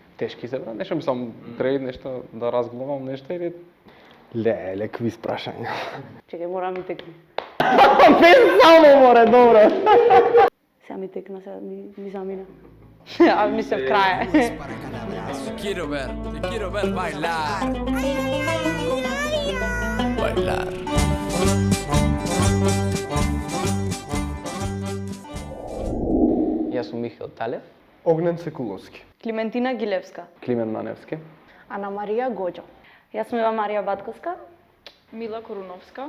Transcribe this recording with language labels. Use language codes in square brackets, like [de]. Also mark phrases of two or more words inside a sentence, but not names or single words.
[mk] тешки се брат, нешто мислам треба нешто да разглавам нешто или Леле, квиз прашање. Чекај, мора ми текне. Без само море, добро. Сега ми текна, сега ми замина. А мислев крај. [es] Te quiero ver bailar. Bailar. [mk] Јас сум Михаил Талев. Огнен Секуловски. Климентина Гилевска. Климен Маневски. Ана Марија Гоџо. Јас сум Ива Марија Батковска. Мила Коруновска.